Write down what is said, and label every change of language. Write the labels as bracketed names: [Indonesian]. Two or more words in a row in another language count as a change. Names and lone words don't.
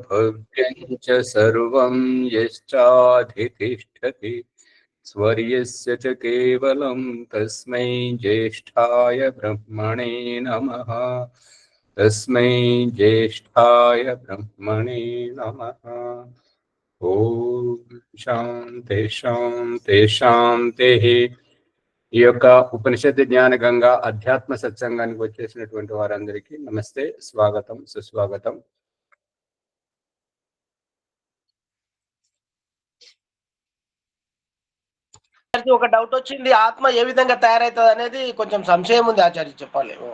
[Sanskrit] भव्यं च सर्वं यश्चाधितिष्ठति स्वर्यस्य च केवलं तस्मै ज्येष्ठाय ब्रह्मणे नमः। तस्मै ज्येष्ठाय ब्रह्मणे नमः। ఓం శాంతి శాంతి శాంతి. [Telugu] ఈ యొక్క ఉపనిషత్తు జ్ఞాన గంగా అధ్యాత్మ సత్సంగానికి వచ్చేసినటువంటి వారందరికీ నమస్తే, స్వాగతం, సుస్వాగతం. ఒక డౌట్ వచ్చింది, ఆత్మ ఏ విధంగా తయారవుతుంది అనేది కొంచెం సంశయం ఉంది ఆచార్య, చెప్పాలి.